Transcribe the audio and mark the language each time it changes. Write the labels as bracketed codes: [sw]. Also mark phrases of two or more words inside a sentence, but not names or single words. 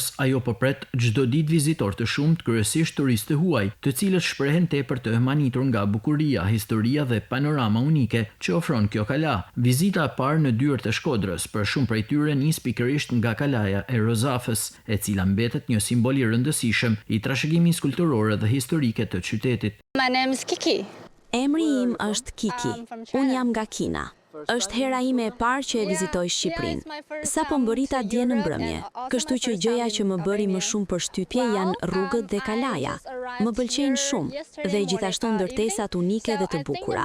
[sq] Ajo po pret çdo ditë vizitorë të shumtë, kryesisht turistë të huaj, të cilët shprehen tepër të manitur nga bukuria, historia dhe panorama unike që ofron kjo kala. Vizita e parë në dyert e Shkodrës për shumë prej tyre nis pikërisht nga Kalaja e Rozafës, e cila mbetet një simbol i rëndësishëm i trashëgimisë kulturore dhe historike të qytetit. [en] My name is Kiki. [sq] Emri im është Kiki, unë jam nga Kina. Është hera ime e parë që e vizitoj Shqipërinë. Sa po mbërita dje në mbrëmje, kështu që gjëja që më bëri më shumë përshtypje janë rrugët dhe kalaja. Më pëlqejnë shumë dhe gjithashtu ndërtesat unike dhe të bukura.